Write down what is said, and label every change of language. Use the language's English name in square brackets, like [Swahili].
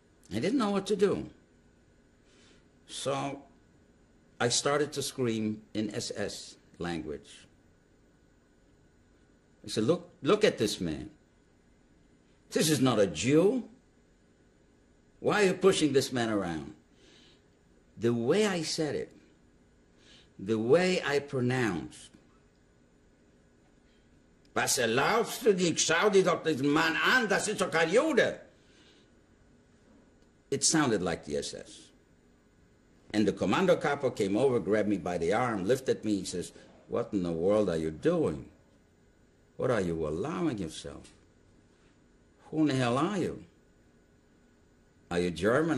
[English] I didn't know what to do. So I started to scream in SS language. I said, look at this man. This is not a Jew. Why are you pushing this man around? The way I said it, the way I pronounced, was [German] erlaubst du dich, schau dir doch diesen Mann an, das ist doch kein Jude. [English] It sounded like the SS. And the Kommando Capo came over, grabbed me by the arm, lifted me, he says, what in the world are you doing? What are you allowing yourself? Who in the hell are you? Are you German?